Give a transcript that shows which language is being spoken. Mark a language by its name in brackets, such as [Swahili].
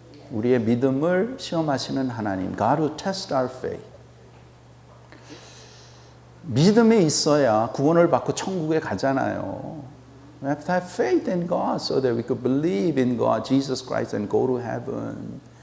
[Korean] 우리의 믿음을 시험하시는 하나님, [English] God who tests our faith. [Korean] 믿음이 있어야 구원을 받고 천국에 가잖아요. [English] We have to have faith in God so that we could believe in God, Jesus Christ, and go to heaven.